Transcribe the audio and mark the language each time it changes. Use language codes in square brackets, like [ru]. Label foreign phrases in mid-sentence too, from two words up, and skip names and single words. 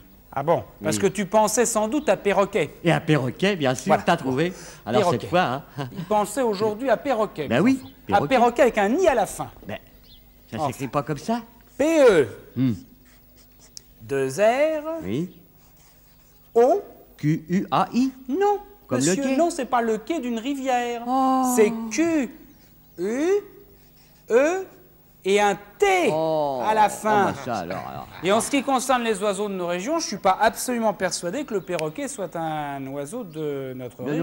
[fr] Ah bon? Parce Oui. que tu pensais sans doute à perroquet. Et un perroquet, bien sûr, Voilà. t'as trouvé. Alors Perroquet. cette fois, hein, Il pensait aujourd'hui à perroquet. Ben mes oui, enfants. À perroquet. perroquet avec un I à la fin. ben, ça Enfin. s'écrit pas comme ça? P-E. 2 R. Oui. O. Q-U-A-I. Non. Comme le monsieur, quai. non, c'est pas le quai d'une rivière. Oh. C'est Q, U, E et un T à la fin. bah ça, alors. Et en ce qui concerne les oiseaux de nos régions, je ne suis pas absolument persuadé que le perroquet soit un oiseau de notre région.